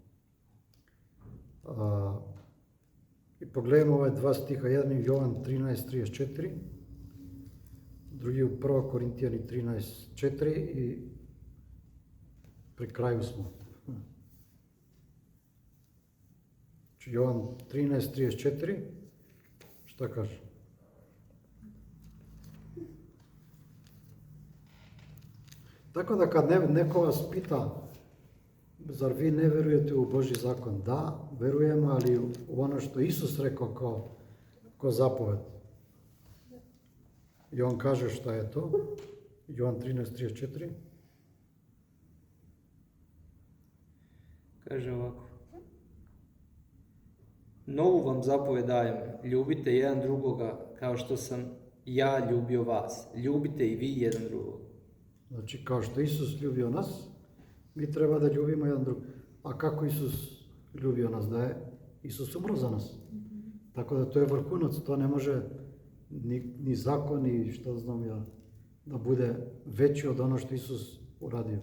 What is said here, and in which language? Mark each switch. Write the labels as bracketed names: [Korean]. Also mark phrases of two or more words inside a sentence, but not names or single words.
[Macedonian] И погледаме овие два стиха, еден е Јован 13:34, други у 1 Коринтијани 13:4 и при крају смо. Јован 13:34, [Serbian] šta kaže? [Macedonian] Така да кад некој вас пита, зар ви не веруете у Божи закон? Да, веруеме, али у оно што Исус рекол ко заповед. И он каже šta е то? Јован 13:34. Каже овако. [Serbian] Нову вам заповед даjem, ljubite jedan drugoga kao što sam ja ljubio vas. Ljubite i vi jedan drugog. [Macedonian] Значи, као што Исус љубио нас, ми треба да љубиме еден друг. А како Исус љубио нас? Да е, Исус умро за нас. Така да тоа е врхунец, тоа не може ни закон, ни што знам ја, да буде веќе од оно што Исус урадио.